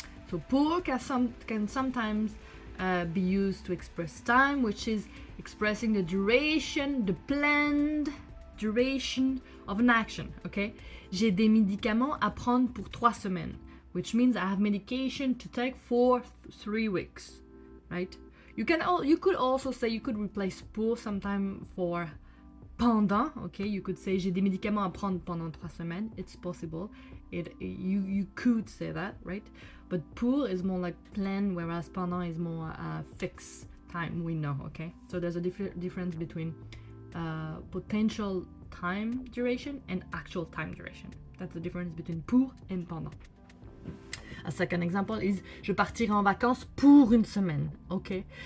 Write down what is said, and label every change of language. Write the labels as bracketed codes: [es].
[en] So pour can sometimes be used to express time, which is expressing the duration, the planned duration of an action, okay? [fr] J'ai des médicaments à prendre pour 3 semaines, [en] which means I have medication to take for 3 weeks, right? You could also say, you could replace pour sometime for pendant, okay? You could say [fr] j'ai des médicaments à prendre pendant 3 semaines. [en] It's possible. You could say that, right? But pour is more like plan, whereas pendant is more fixed time, we know, okay? So there's a difference between potential time duration and actual time duration. That's the difference between pour and pendant. A second example is [fr] je partirai en vacances pour 1 semaine, [en] okay?